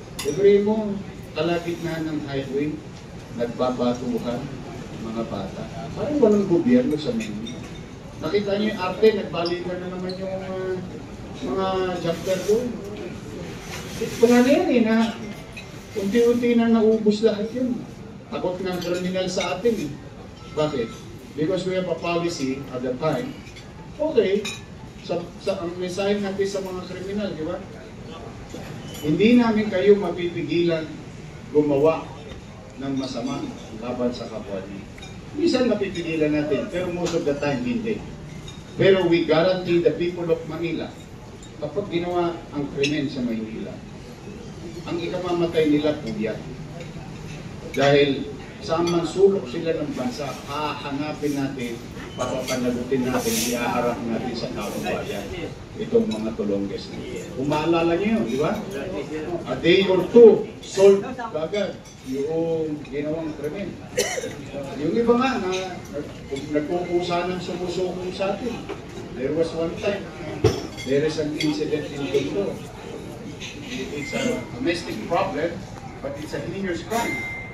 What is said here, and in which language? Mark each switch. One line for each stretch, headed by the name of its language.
Filipino: Libre mo, kalagitnaan ng highway, nagbabatuhan, mga bata. Parang walang gobyerno sa Manila. Nakita niyo yung arte, nagbalikan na naman yung mga jumper doon. Wala na yan eh, na unti-unti na naubos lahat yun. Takot ng kriminal sa atin eh. Bakit?
English: Because we have a policy at the time.
Filipino: Okay, ang mensahe natin sa mga kriminal, di ba? Hindi namin kayo mapipigilan gumawa ng masama laban sa kapwa niyo. Minsan mapipigilan natin, pero
English: most of the time
Filipino: hindi. Pero
English: we guarantee the people of Manila,
Filipino: kapag ginawa ang krimen sa Maynila, ang ikamamatay nila puyat. Dahil saan man sulok sila ng bansa, hahanapin natin, papapanagutin natin, iaharap natin sa taong bayan itong mga tulongges na yan. Kung maalala niyo yun, di ba?
English: A day or two, solve
Filipino: agad yung ginawang krimen. Yung iba nga na nagkukusa ng sumusuko sa atin.
English: There was one time, there is an incident in Tondo. It's a domestic problem, but it's a heinous crime.